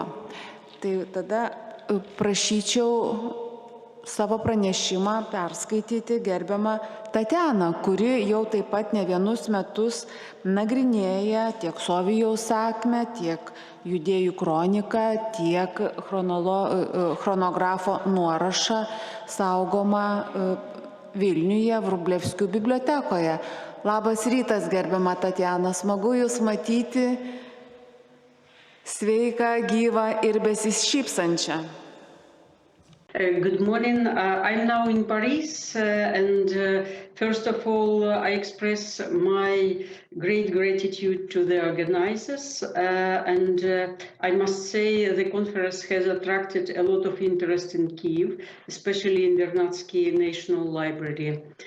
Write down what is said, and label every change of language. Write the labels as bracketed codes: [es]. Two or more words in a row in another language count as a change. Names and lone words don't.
[lt] Tai tada prašyčiau savo pranešimą perskaityti gerbiamą Tatjaną, kuri jau taip pat ne vienus metus nagrinėja tiek Sovijaus sakmę, tiek Judėjų kroniką, tiek chronografo nuorašą saugomą Vilniuje, Vrublevskių bibliotekoje. Labas rytas, gerbiama Tatjana, smagu Jūs matyti. Sveika, gyva ir besišypsančia. [en] Good morning. I'm now in Paris, and first of all, I express my great gratitude to the organizers, and I must say the conference has attracted a lot of interest in Kyiv, especially in Vernadsky National Library.